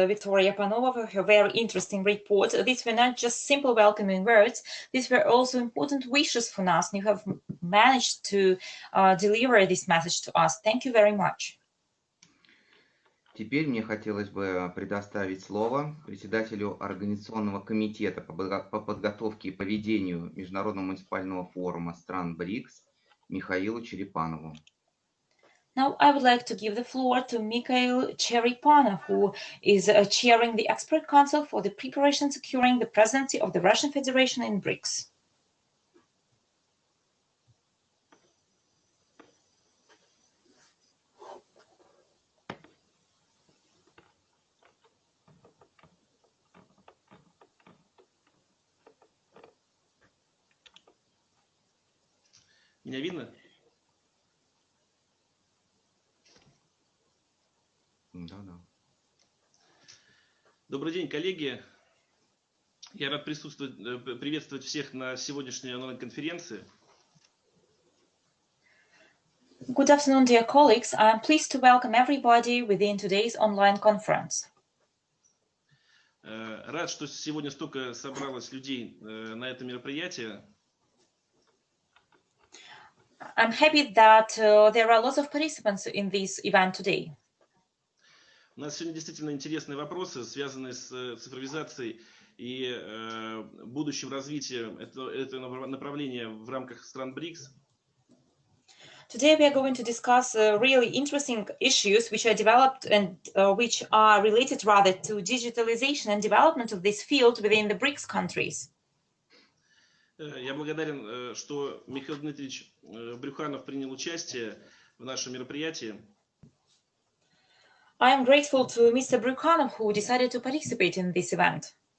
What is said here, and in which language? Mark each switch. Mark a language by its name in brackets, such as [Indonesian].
[English] Victoria Panova for her very interesting report. These were not just simple welcoming words, these were also important wishes from us, and you have managed to deliver this message to us. Thank you very much. [Russian] Теперь мне хотелось бы предоставить слово председателю Организационного комитета по подготовке и проведению Международного муниципального форума стран БРИКС Михаилу Черепанову. [English] Now I would like to give the floor to Mikhail Cherepanov, who is chairing the Expert Council for the preparation and securing the presidency of the Russian Federation in BRICS. [Russian] Меня видно? Да. Добрый день, коллеги. Я рад приветствовать всех на сегодняшней онлайн-конференции. [English] Good afternoon, dear colleagues. I am pleased to welcome everybody within today's online conference. [Russian] Рад, что сегодня столько собралось людей на это мероприятие. [English] I'm happy that there are lots of participants in this event today. [Russian] У нас сегодня действительно интересные вопросы, связанные с цифровизацией и будущим развитием этого направления в рамках стран БРИКС. [English] Today we are going to discuss really interesting issues which are developed and which are related rather to digitalization and development of this field within the BRICS countries. [Russian] Я благодарен, что Михаил Дмитриевич Брюханов принял участие в нашем мероприятии. [English] I am grateful to Mr. Brukhanov who decided to participate in this event.